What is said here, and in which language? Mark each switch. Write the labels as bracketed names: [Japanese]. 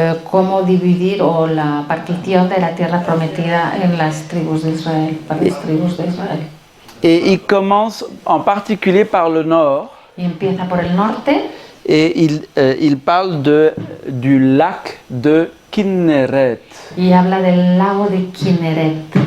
[Spanish] cómo dividir o la partición de la tierra prometida en las tribus de Israel, para las tribus de Israel. [French] Et il commence en particulier par le nord, [Spanish] Y empieza por el norte [French] et il parle du lac de Kinneret, [Spanish] y habla del lago de Kinneret,